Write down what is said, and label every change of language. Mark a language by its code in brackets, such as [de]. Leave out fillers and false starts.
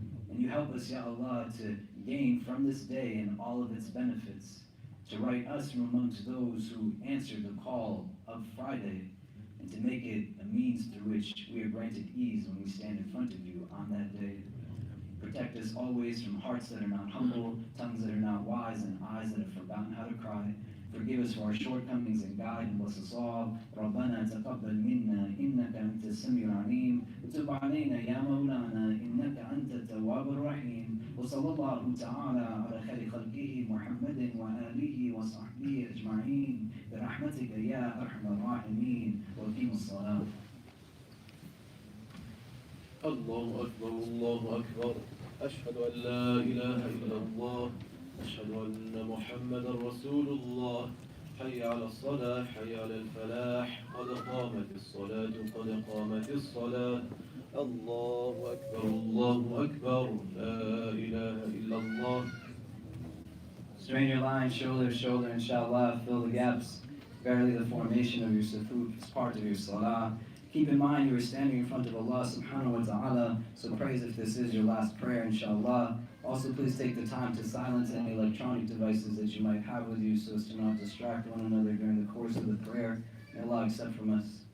[en] And you help us, Ya Allah, to gain from this day and all of its benefits, to write us from amongst those who answered the call of Friday, and to make it a means through which we are granted ease when we stand in front of you on that day. Protect us always from hearts that are not humble, tongues that are not wise, and eyes that have forgotten how to cry. Forgive us for our shortcomings and guide and bless us all. [ar] ربنا تقبل منا إنك أنت السميع العليم وتب علينا يا مولانا إنك أنت التواب الرحيم وصلى الله تعالى على خير خلقه محمد وآله وصحبه أجمعين برحمتك يا أرحم الراحمين وقيم الصلاة. الله أكبر الله أكبر أشهد أن لا إله إلا الله أشهد أن محمدا رسول الله حي على الصلاة حي على الفلاح قد قامت الصلاة قد قامت الصلاة الله أكبر لا إله إلا الله. [en] Strain your line shoulder to shoulder, inshallah, fill the gaps. Verily the formation of your sufut is part of your salah. Keep in mind you are standing in front of Allah subhanahu wa ta'ala, so pray as if this is your last prayer, inshallah. Also, please take the time to silence any electronic devices that you might have with you so as to not distract one another during the course of the prayer. May Allah accept from us.